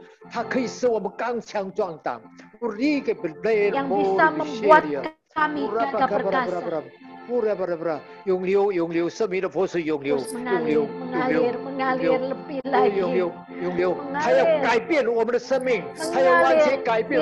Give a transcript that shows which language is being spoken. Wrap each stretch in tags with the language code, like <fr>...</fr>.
<zh>它可以使我们刚强壮胆。</zh> <id>Yang bisa membuat kami gagah perkasa.</id> <zh>Yung liu, 生命的活水涌流，</zh> <id>Terus mengalir lebih lagi.</id> <zh>涌流，还要改变我们的生命，还要完全改变</zh>